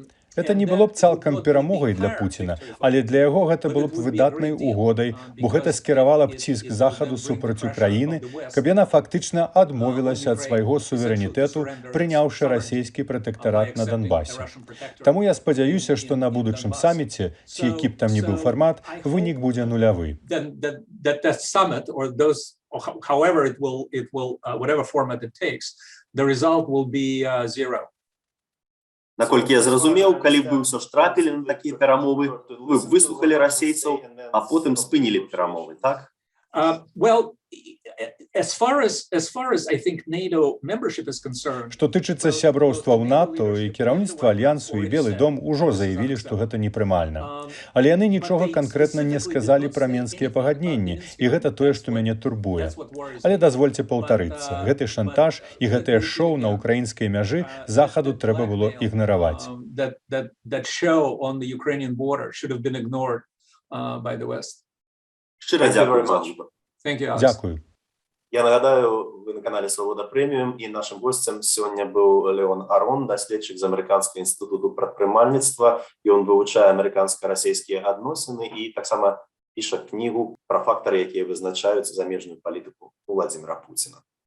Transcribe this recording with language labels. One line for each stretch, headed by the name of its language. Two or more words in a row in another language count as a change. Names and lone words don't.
Belarusian: Гэта не было б цалкам перамогай для Пуціна, але для яго гэта было б выдатнай угодай, бо гэта скіравала б ціск Захаду супраць Украіны, каб яна фактычна адмовілася ад свайго суверэнітэту, прыняўшы расійскі пратэктарат на Донбасе. Таму я спадзяюся, што на будучым саміце, ці які б там ні быў фармат, вынік будзе нулявы.
English: however it will whatever format it takes, the result will be zero.
Belarusian: Наколькі я зразумеў, калі б вы ўсё ж трапілі на такія перамовы, вы б выслухалі расейцаў, а потым спынілі б перамовы, так?
English: Well, as far as I think NATO membership is concerned,
Belarusian: Што тычыцца сяброўства ў НАТО і кіраўніцтва альянсу і Белы дом ужо заявілі, што гэта непрымальна. Але яны нічога канкрэтна не сказалі пра менскія пагадненні, і гэта тое, што мяне турбуе. Але дазвольце паўтарыцца, гэты шантаж і гэтае шоу на ўкраінскай мяжы захаду трэба было ігнараваць.
English: That show on the Ukrainian border should have been ignored by the West.
Belarusian: Шчыра дзякую вам.
English: Thank you, Alex.
Belarusian: Дзякую.
Ukrainian: Я нагадаю, ви на каналі Свобода Преміум, і нашим гостем сьогодні був Леон Арон, дослідчик з Американського інституту предпринимальництва, і він вивчає американсько-російські відносини і так само пише книгу про фактори, які визначають заміжну політику Владимира Путіна.